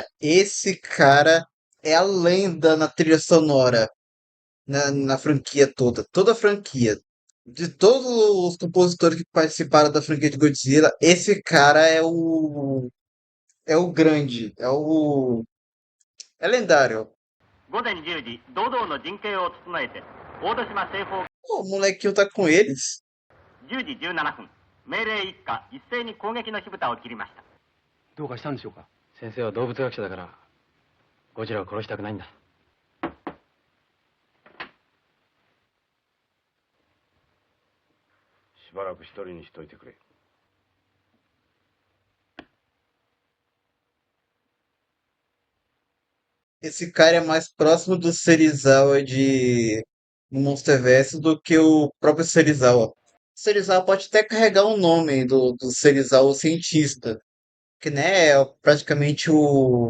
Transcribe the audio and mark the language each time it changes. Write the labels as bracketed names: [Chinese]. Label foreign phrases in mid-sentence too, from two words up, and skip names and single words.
[Portuguese] Esse cara é a lenda na trilha sonora, na franquia toda. Toda a franquia. De todos os compositores que participaram da franquia de Godzilla, esse cara é o grande, é lendário. [Japanese] 午前10時、堂々の陣形を整えて、大戸島西方 [Portuguese] Pô, o molequinho tá com eles. [Japanese] 10 時17分、命令一課一斉に攻撃の火蓋を切りました。どうかしたんでしょうか？先生は動物学者だからゴジラを殺したくないんだ。しばらく一人にしといてくれ。 [Portuguese] Esse cara é mais próximo do Serizawa de Monsterverse do que o próprio Serizawa. Serizawa pode até carregar o nome do Serizawa, o cientista, que né, é praticamente o.